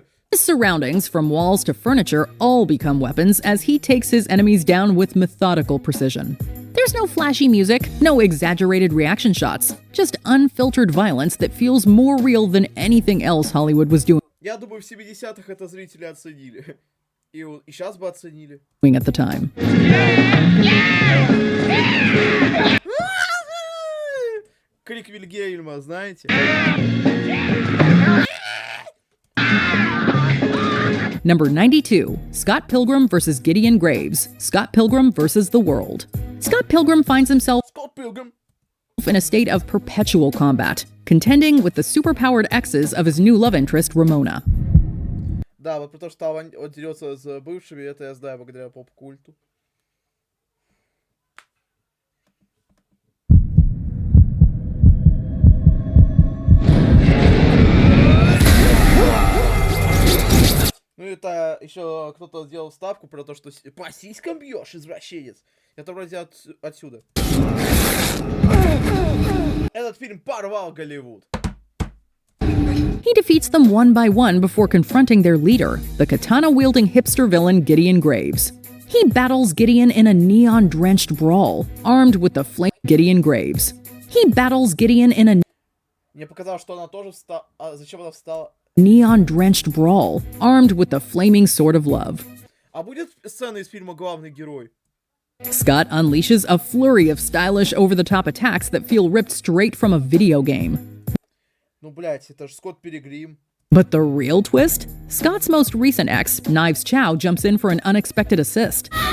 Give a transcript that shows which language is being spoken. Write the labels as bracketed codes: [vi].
[en] His surroundings, from walls to furniture, all become weapons as he takes his enemies down with methodical precision. There's no flashy music, no exaggerated reaction shots, just unfiltered violence that feels more real than anything else Hollywood was doing [ru] Я думаю, в 70-х это зрители оценили. И сейчас бы оценили. [en] at the time. [ru] Крик Вильгельма, знаете? [en] Number 92, Scott Pilgrim versus Gideon Graves. Scott Pilgrim versus the world. Scott Pilgrim finds himself [ru] Скотт Пилгрим. [en] in a state of perpetual combat, contending with the superpowered exes of his new love interest, Ramona. [ru] Да, вот потому что он дерется с бывшими, это я знаю благодаря поп-культу. Ну это еще кто-то сделал ставку про то, что по сиськам бьешь, извращенец. Это вроде отсюда. Этот фильм порвал Голливуд. [en] He defeats them one by one before confronting their leader, the katana-wielding hipster villain Gideon Graves. He battles Gideon in a neon-drenched brawl, armed with the flame Gideon Graves. He battles Gideon in a [ru] Мне показалось, что она тоже встала. А зачем она встала? [en] neon-drenched brawl, armed with the flaming sword of love. [ru] А будет сцена из фильма «Главный герой»? [en] Scott unleashes a flurry of stylish over-the-top attacks that feel ripped straight from a video game. [ru] Ну, блять, это же Скотт Пилигрим. [en] But the real twist? Scott's most recent ex, Knives Chow, jumps in for an unexpected assist.